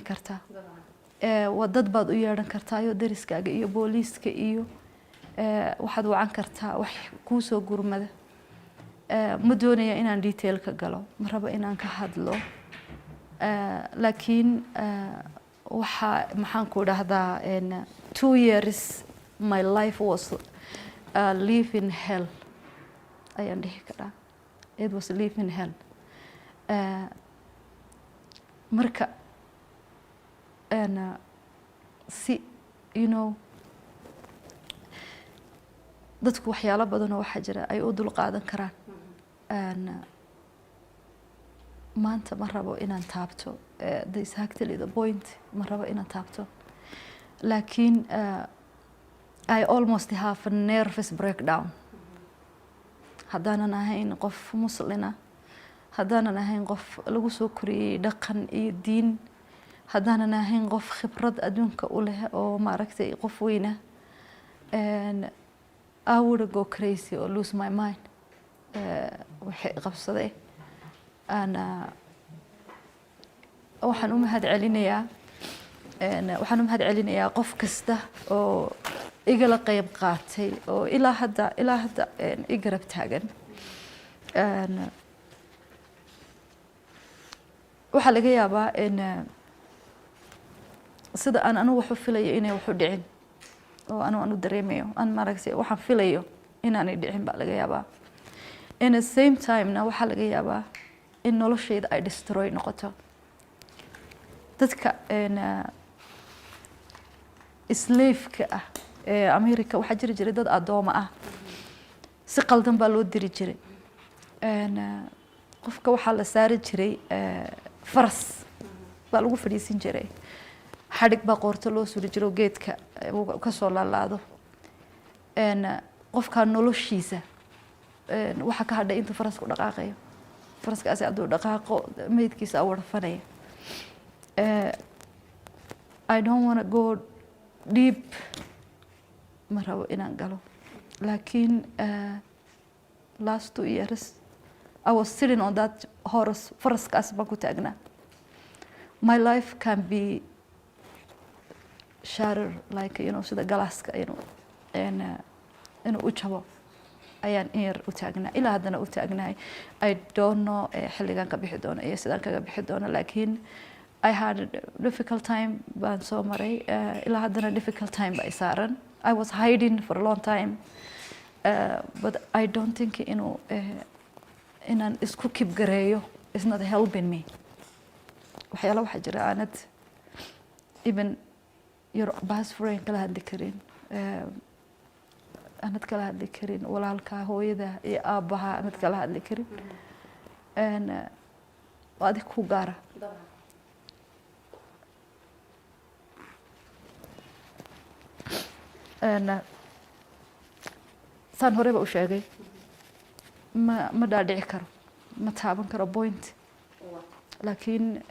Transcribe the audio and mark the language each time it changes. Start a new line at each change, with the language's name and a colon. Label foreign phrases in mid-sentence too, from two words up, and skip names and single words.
Somali: kartaa waad dad baad u yeedhan kartaa iyo dariskaaga iyo booliiska iyo waxaad wacan kartaa wax kuu soo gurmada ma doonaya inaan detail ka galo ma rabo inaan ka hadlo laakiin waxa maxaan ku dhahdaa
English: 2 years my life was live in hell
Somali: ayaan dhihi karaa
English: it was live in hell
Somali: marka si
English: you know
Somali: dadku waxyaalo badan oo waxa jira ay u dul qaadan karaan maanta ma rabo inaan taabto
English: this actually the point
Somali: ma rabo inaan taabto laakiin
English: I almost have a nervous breakdown
Somali: haddaanan ahayn qof muslina haddaanan ahayn qof lagu soo koriyey dhaqan iyo diin haddaanan ahayn qof khibrad adduunka u leh oo maaragtay qof weyna
English: I would go crazy or lose my mind
Somali: waxay qabsaday waxaan u mahad celinayaa qof kasta oo igala qayb qaatay oo ilaa hadda i garab taagan waxaa laga yaabaa sida aan anigu wax u filayo inay wax u dhicin oo anu dareemayo aan maaragtay waxaan filayo inaanay dhicin baa laga yaabaa
English: in the same time-
Somali: na waxaa laga yaabaa in noloshayda ay destroy noqoto dadka slave-ka ah ee America waxaa jiri jiray dad adooma ah si qaldan baa loo diri jiray qofka waxaa la saari jiray faras baa lagu fadhiisin jiray xadhig baa qoorta loo suri jiro geedka ka soo laalaado qofka noloshiisa waxa ka hadhay inta farasku dhaqaaqayo faraskaasi hadduu dhaqaaqo meydkiisa warfanaya
English: I don't want to go deep
Somali: ma rabo inaan galo laakiin
English: last 2 years I was sitting on that horse
Somali: faraskaas baan ku taagnaa
English: my life can be shattered like you know
Somali: sida galaaska inuu u jabo ayaan in yar u taagnaa ilaa haddana u taagnahay
English: I don't know
Somali: xilligan ka bixi doono iyo sidaan kaga bixi doono laakiin
English: I had a difficult time
Somali: baan soo maray ilaa haddana
English: difficult time
Somali: baa saaran
English: I was hiding for a long time but I don't think
Somali: inaan isku kib gareeyo
English: is not helping me
Somali: waxyaalo waxaa jira aanad
English: even your best friend
Somali: kala hadli karin aanad kala hadli karin walaalka hooyada iyo aabaha aanad kala hadli karin waa adig ku gaara saan horeba u sheegay ma dhaadhici karo ma taaban karo point laakiin